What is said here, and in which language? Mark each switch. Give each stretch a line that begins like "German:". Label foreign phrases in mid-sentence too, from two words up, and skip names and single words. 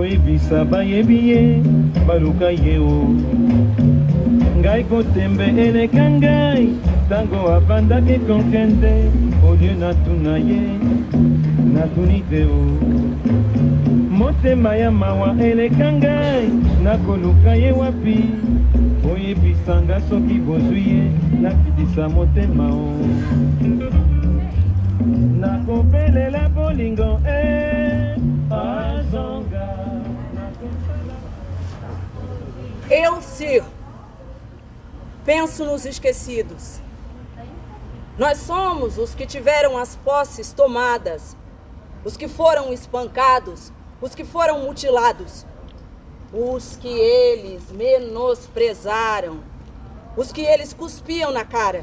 Lingala: bisa bayebiye baluka yeo ngai kotembe eleka ngai tango abandaki kokende olie natuna ye natuni te o motema ya mawa eleka ngai nakoluka ye wapi oyebisanga soki bozwi ye nakitisa motema o nakopelela bolingo azonga.
Portuguese: Eu, Sir, penso nos esquecidos. Nós somos os que tiveram as posses tomadas, os que foram espancados, os que foram mutilados, os que eles menosprezaram, os que eles cuspiam na cara.